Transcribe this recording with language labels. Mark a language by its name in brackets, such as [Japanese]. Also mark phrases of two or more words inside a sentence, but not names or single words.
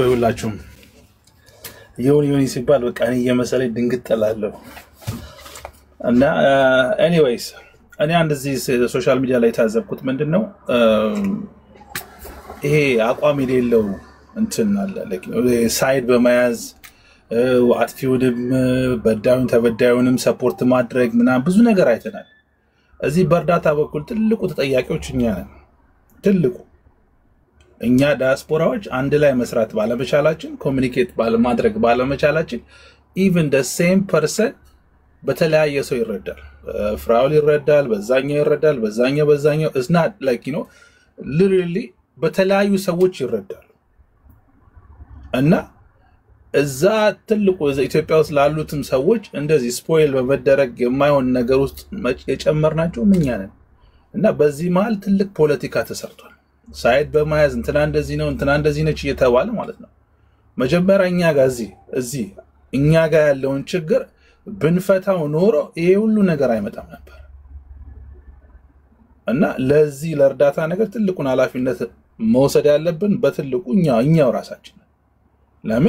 [Amharic] ይውላችሁም ዮኒ ሲባል በቃ እኔ እየመሰለኝ ድንግጥ እላለሁ። እና ኤኒዌይስ እኔ አንድ እዚህ ሶሻል ሚዲያ ላይ ታዘብኩት ምንድነው ይሄ አቋም የሌለው እንትን አለ ሳይድ በመያዝ አጥፊውንም በዳዩን ተበዳዩንም ሰፖርት ማድረግ ምናምን ብዙ ነገር አይተናል። እዚህ በእርዳታ በኩል ትልቁ ተጠያቂዎች እኛ ነን። ትልቁ እኛ ዲያስፖራዎች አንድ ላይ መስራት ባለመቻላችን፣ ኮሚኒኬት ባለማድረግ ባለመቻላችን ኢቭን [English] the same person [Amharic] በተለያየ ሰው ይረዳል። ፍራውል ይረዳል፣ በዛኛው ይረዳል፣ በዛኛው [English] it's not like you know literally [Amharic] በተለያዩ ሰዎች ይረዳል። እና እዛ ትልቁ ኢትዮጵያ ውስጥ ላሉትም ሰዎች እንደዚህ ስፖይል በመደረግ የማይሆን ነገር ውስጥ የጨመርናቸው እኛ ነን። እና በዚህ መሃል ትልቅ ፖለቲካ ተሰርቷል። ሳይድ በመያዝ እንትና እንደዚህ ነው እንትና እንደዚህ ነች እየተባለ ማለት ነው። መጀመሪያ እኛ ጋር እዚህ እኛ ጋር ያለውን ችግር ብንፈታው ኖሮ ይሄ ሁሉ ነገር አይመጣም ነበር። እና ለዚህ ለእርዳታ ነገር ትልቁን ኃላፊነት መውሰድ ያለብን በትልቁ እኛው ራሳችን። ለምን?